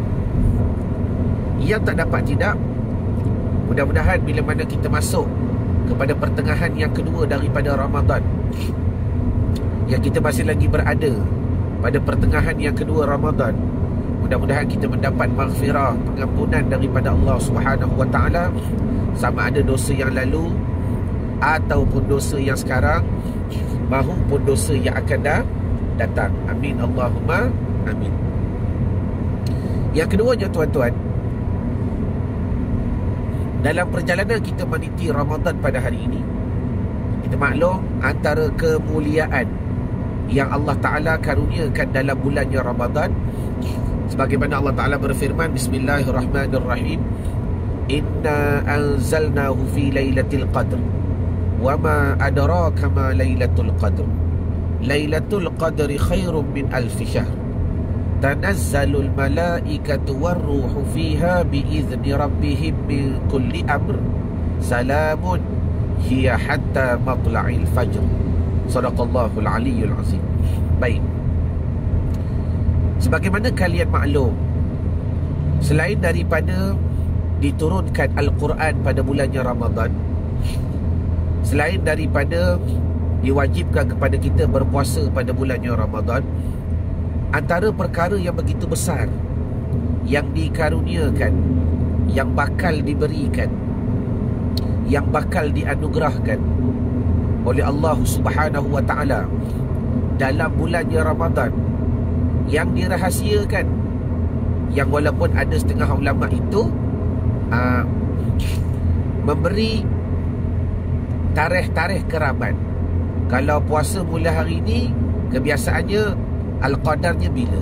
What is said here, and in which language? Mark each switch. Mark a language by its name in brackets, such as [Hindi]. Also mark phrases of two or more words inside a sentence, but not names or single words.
[Malay] Yang tak dapat tidak, mudah-mudahan bila mana kita masuk kepada pertengahan yang kedua daripada Ramadan, yang kita masih lagi berada pada pertengahan yang kedua Ramadan, mudah-mudahan kita mendapat maghfirah, pengampunan daripada Allah [Arabic] سبحانه وتعالى, [Malay] sama ada dosa yang lalu ataupun dosa yang sekarang, mahupun dosa yang akan datang. [Arabic] آمين اللهم آمين. [Malay] Yang keduanya tuan-tuan, dalam perjalanan kita meniti Ramadan pada hari ini, kita maklum antara kemuliaan yang [Arabic] الله تعالى [Malay] karuniakan dalam bulannya Ramadan, sebagaimana [Arabic] الله تعالى [Malay] berfirman, [Arabic] بسم الله الرحمن الرحيم إنا أنزلناه في ليلة القدر وما أدراك ما ليلة القدر ليلة القدر خير من ألف شهر تنزل الملائكة والروح فيها بإذن ربهم من كل أمر سلام هي حتى مطلع الفجر. صدق الله العلي العظيم. [Malay] Baik, sebagaimana kalian maklum, selain daripada diturunkan Al-Quran pada bulannya Ramadan, selain daripada diwajibkan kepada kita berpuasa pada bulannya Ramadan, antara perkara yang begitu besar yang dikaruniakan, yang bakal diberikan, yang bakal dianugerahkan oleh Allah [Arabic] سبحانه وتعالى [Malay] dalam bulannya Ramadan, yang dirahsiakan, yang walaupun ada setengah ulama itu memberi tarikh-tarikh keramat. Kalau puasa mula hari ini, kebiasaannya Al-Qadarnya bila.